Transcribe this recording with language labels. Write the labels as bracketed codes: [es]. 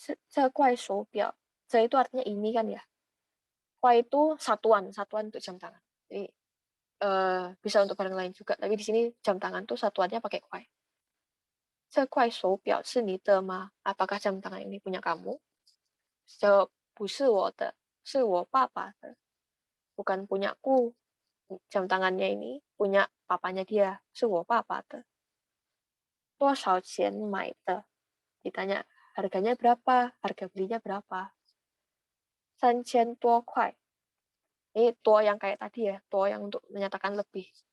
[zh] 这怪手表, [id] ce itu artinya ini kan ya. Kwa itu satuan untuk jam tangan. Jadi bisa untuk barang lain juga, tapi di sini jam tangan tuh satuannya pakai kuai. [zh] 这块手表是你的吗? [id] Apakah jam tangan ini punya kamu? Jawab, [zh] 不是我的，是我爸爸的. [id] Bukan punyaku. Jam tangannya ini punya papanya dia, [zh] 是我爸爸的. 多少钱买的? [id] Ditanya harganya berapa, harga belinya berapa? [zh] 3000多块. [id] Ini tua yang kayak tadi ya, tua yang untuk menyatakan lebih.